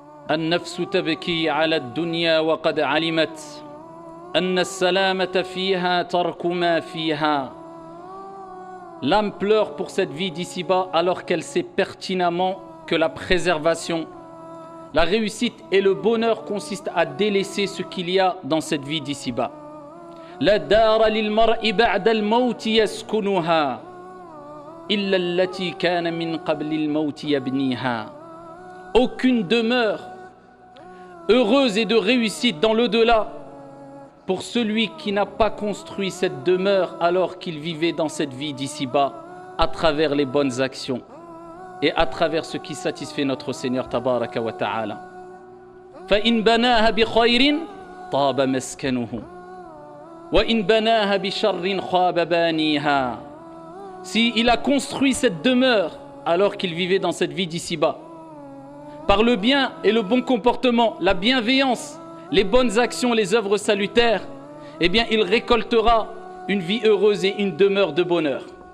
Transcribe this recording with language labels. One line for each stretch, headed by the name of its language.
Arabic: النفس تبكي على الدنيا وقد علمت أن السلامة فيها ترك ما فيها.
French: L'âme pleure pour cette vie d'ici-bas alors qu'elle sait pertinemment que la préservation, la réussite et le bonheur consistent à délaisser ce qu'il y a dans cette vie d'ici-bas.
Arabic: لا دار للمرء بعد الموت يسكنها إلا التي كان من قبل الموت يبنيها.
French: Aucune demeure heureuse et de réussite dans l'au-delà pour celui qui n'a pas construit cette demeure alors qu'il vivait dans cette vie d'ici-bas à travers les bonnes actions et à travers ce qui satisfait notre Seigneur
Arabic: tabaraka wa ta'ala. فإن بناها بخير طاب مسكنه وإن بناها بشر خاب بانيها.
French: Si il a construit cette demeure alors qu'il vivait dans cette vie d'ici-bas, par le bien et le bon comportement, la bienveillance, les bonnes actions, les œuvres salutaires, eh bien il récoltera une vie heureuse et une demeure de bonheur.